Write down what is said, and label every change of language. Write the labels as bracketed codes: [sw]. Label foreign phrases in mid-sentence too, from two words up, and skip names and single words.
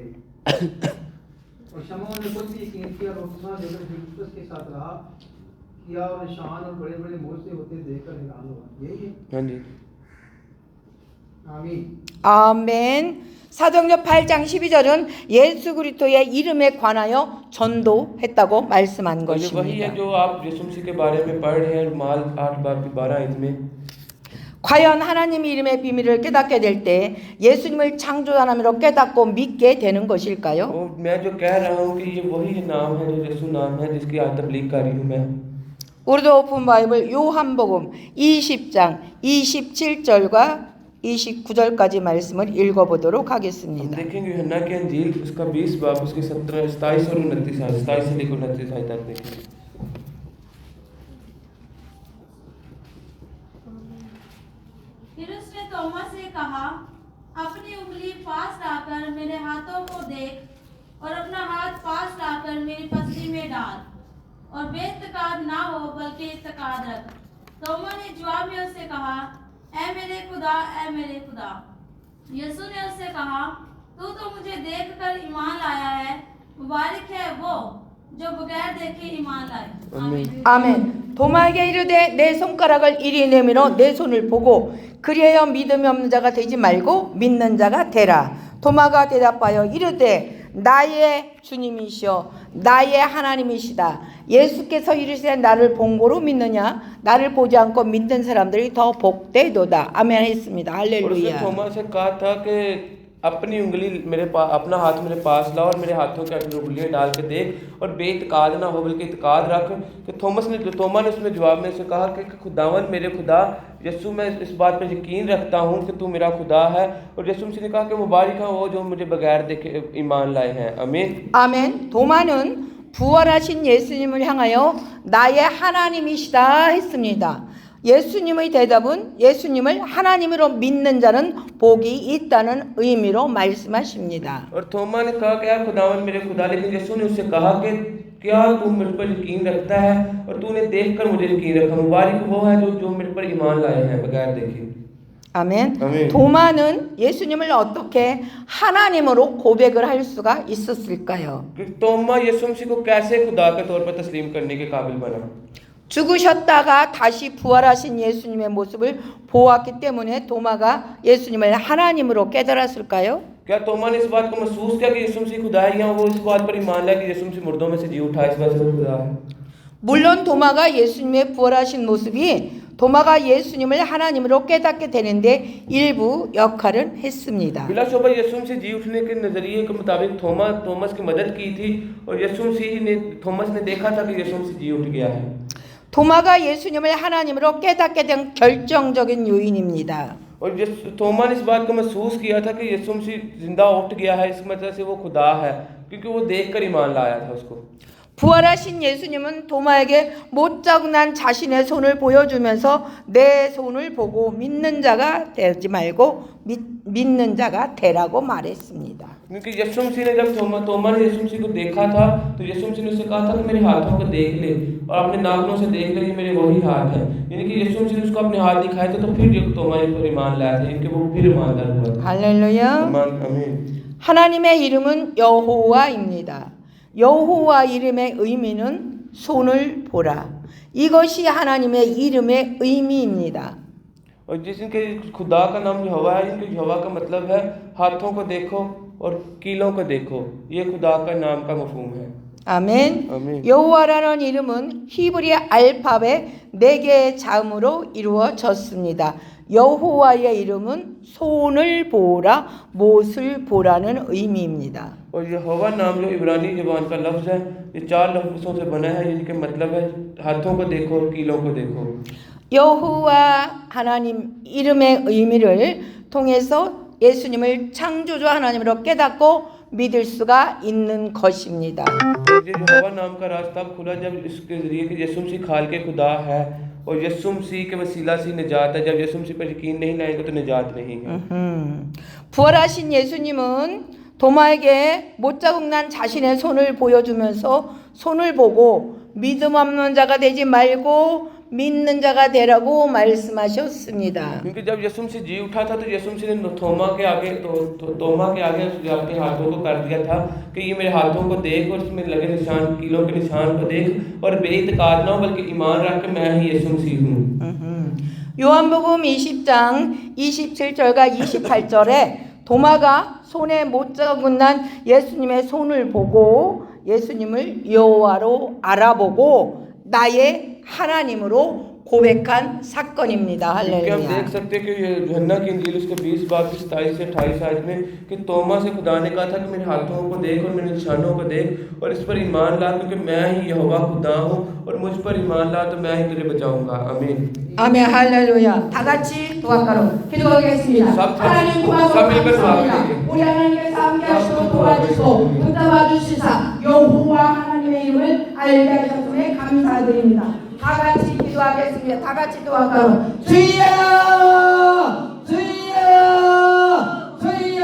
[ur] اور شمعون نے خود بھی یقین کیا اور بپتسمہ لےکر فلپس کے ساتھ رہا کیا اور نشان اور بڑے بڑے مورچے ہوتے دیکھ کر حیران ہوا. یہی ہے. ہاں جی. आमीन। [ko] 아멘. 사도행전 8장 12절은 예수 그리스도의 이름에 관하여 전도했다고 말씀한 [ur] اور یہ وہی ہے [ko] 것입니다. [ur] جو آپ یسوع مسیح کے بارے میں پڑھ رہے ہیں مال 8 باب کی 12 آیت میں. [ko] 과연 하나님 이름의 비밀을 깨닫게 될 때 예수님을 창조하나님으로 깨닫고 믿게 되는 것일까요? [ur] اور میں جو کہہ رہا ہوں کہ یہ وہی نام ہے جو یسوع نام ہے جس کی آج تبلیغ کر رہی ہوں میں. [ko] 우르드 오픈 바이블 요한복음 20장 27절과 29절까지 말씀을 읽어보도록 [ur] हम [ko] 하겠습니다. [ur] دیکھیں گے یوحنا کی انجیل اس کا 20 باب اس کے 17 27 اور 29 آیت 27 سے لے کر 29 آیت تک دیکھیں گے. پھر اس نے توما سے کہا، اپنی انگلی پاس لا کر میرے ہاتھوں کو دیکھ اور اپنا ہاتھ پاس لا کر میری پسلی میں ڈال اور بےاعتقاد نہ ہو بلکہ اعتقاد رکھ. توما نے جواب میں اس سے کہا، اے میرے خدا، اے میرے خدا. یسوع نے اس سے کہا، تو تو مجھے دیکھ کر ایمان لایا ہے، مبارک ہے وہ جو بغیر دیکھے ایمان لائے. आमीन। [ko] 아멘. 도마에게 이르되 내 손가락을 이리 내밀어 내 손을 보고 그리하여 믿음이 없는 자가 되지 말고 믿는 자가 되라. 도마가 대답하여 이르되 나의 주님이시여 나의 하나님이시다. 예수께서 이르시되 나를 본고로 믿느냐? 나를 보지 않고 믿는 사람들이 더 복되도다. 아멘 했습니다. [ur] اور اس نے [ko] 할렐루야. [ur] توما سے کہا تھا کہ اپنی انگلی میرے پاس اپنا ہاتھ میرے پاس لا اور میرے ہاتھوں کے اندر انگلیاں ڈال کے دیکھ اور بےاعتقاد نہ ہو بلکہ اعتقاد رکھ. کہ توما نے اس میں جواب میں سے کہا کہ خداون میرے خدا یسوع میں اس بات پر یقین رکھتا ہوں کہ تو میرا خدا ہے. اور یسوع مسیح نے کہا کہ مبارک ہے وہ جو مجھے بغیر دیکھے ایمان لائے ہیں. आमीन। [ko] 아멘. 도마는 부활하신 예수님을 향하여 나의 하나님이시다 했습니다. 예수님의 대답은 예수님을 하나님으로 믿는 자는 복이 있다는 의미로 말씀하십니다. [ur] اور توما نے کہا کہ آپ خداون میرے خدا، لیکن یسوع نے اس سے کہا کہ کیا تو میرے پر یقین رکھتا ہے اور تو نے دیکھ کر مجھے یقین رکھا. مبارک وہ ہے جو میرے پر ایمان لائے ہیں بغیر دیکھے. [ko] 아멘. 아멘. 도마는 예수님을 어떻게 하나님으로 고백을 할 수가 있었을까요? [ur] کہ توما یسوع مسیح کو کیسے خدا کے طور پر تسلیم کرنے کے قابل بنا. [ko] 죽으셨다가 다시 부활하신 예수님의 모습을 보았기 때문에 도마가 예수님을 하나님으로 깨달았을까요? [ur] کیا توما نے اس بات کو محسوس کیا کہ یسوع مسیح خدا ہے یا وہ اس بات پر ایمان لایا کہ یسوع مسیح مردوں میں سے جی اٹھا اس بات سے وہ خدا ہے. [ko] 물론 도마가 예수님의 부활하신 모습이 도마가 예수님을 하나님으로 깨닫게 되는데 일부 역할은 했습니다. [ur] بلاشبہ یسوع مسیح جی اٹھنے کے نظریے کے مطابق تھامس کی مدد کی تھی اور تھامس نے دیکھا تھا کہ یسوع مسیح جی اٹھ گیا ہے. [ko] 도마가 예수님을 하나님으로 깨닫게 된 결정적인 요인입니다. [ur] اور توما نے اس بات کو محسوس کیا تھا کہ یسوع مسیح زندہ اٹھ گیا ہے، اس مطلب سے وہ خدا ہے، کیونکہ وہ دیکھ کر ایمان لایا تھا اس کو. [ko] 부활하신 예수님은 도마에게 못장난 자신의 손을 보여주면서 내 손을 보고 믿는 자가 되지 말고 믿는 자가 되라고 말했습니다. [ur] کیونکہ یسوع مسیح نے جب توما نے یسوع مسیح کو دیکھا تھا تو یسوع مسیح نے اس سے کہا تھا کہ میرے ہاتھوں کو دیکھ لے اور اپنے ناخنوں سے دیکھ لے، یہ میرے وہی ہاتھ ہیں. یعنی کہ یسوع مسیح نے اس کو اپنے ہاتھ دکھائے تو پھر توما اس پر ایمان لایا تھا، کیونکہ وہ پھر ایماندار ہوا. [ko] 할렐루야. [ur] आमीन। [ko] 하나님의 이름은 여호와입니다. 여호와 이름의 의미는 손을 보라. 이것이 하나님의 이름의 의미입니다. [ur] اور جس کے خدا کا نام یہوواہ ہے، ان کے یہوواہ کا مطلب ہے ہاتھوں کو دیکھو اور کیلوں کو دیکھو، یہ خدا کا نام کا مفہوم ہے. [ko] 아멘. 아멘. 여호와라는 이름은 히브리 알파벳 4개의 자음으로 이루어졌습니다. 여호와의 이름은 손을 보라, 못을 보라는 의미입니다. [ur] اور یہوواہ نام جو عبرانی زبان کا لفظ ہے، یہ 4 لفظوں سے بنا ہے، جن کے مطلب ہے ہاتھوں کو دیکھو اور کیلوں کو دیکھو. [ko] 여호와 하나님 이름의 의미를 통해서 예수님을 창조주 하나님으로 깨닫고 믿을 수가 있는 것입니다. [ur] اور یہ یہوواہ نام کا راستہ کھلا جب اس کے ذریعے کہ یسوع مسیح کھال کے خدا ہے اور یسوع مسیح کے وسیلہ سے نجات ہے. جب یسوع مسیح پر یقین نہیں لائیں گے تو نجات نہیں ہے. [ko] 부활하신 예수님은 도마에게 못자국 난 자신의 손을 보여주면서 손을 보고 믿음 없는 자가 되지 말고 믿는 자가 되라고 말씀하셨습니다. [ur] کیونکہ جب یسوع مسیح جی اٹھا تھا تو یسوع مسیح نے توما کے آگے اپنے ہاتھوں کو کر دیا تھا کہ یہ میرے ہاتھوں کو دیکھ اور اس میں لگے نشان، کیلوں کے نشان کو دیکھ اور بےاعتقاد نہ ہو بلکہ ایمان رکھ کے میں ہی یسوع مسیح ہوں. [ko] 요한복음 20장 27절과 28절에 도마가 손에 못자국 난 예수님의 손을 보고 예수님을 여호와로 알아보고 나의 하나님으로 고백한 사건입니다. [ur] کیونکہ ہم دیکھ [ko] 할렐루야. [ur] سکتے ہیں کہ یہ یوحنا کی انجیل اس کے 20 باب کی 27 سے 28 آیت میں کہ توما سے خدا نے کہا تھا کہ میرے ہاتھوں کو دیکھ اور میرے نشانوں کو دیکھ اور اس پر ایمان لا کیونکہ میں ہی یہوواہ خدا ہوں اور مجھ پر ایمان لا تو میں ہی تجھے بچاؤں گا. आमीन। [ko] 아멘. 할렐루야. 다 같이 도와가로 기도하겠습니다. 하나님 고맙습니다. 우리 하나님께서 함께 하시고 도와주시고 붙잡아 주시사 여호와 하나님의 이름을 알게 하셨음에 감사드립니다. 다 같이 기도하겠습니다. 다 같이 도와가로 주여 주여 주여.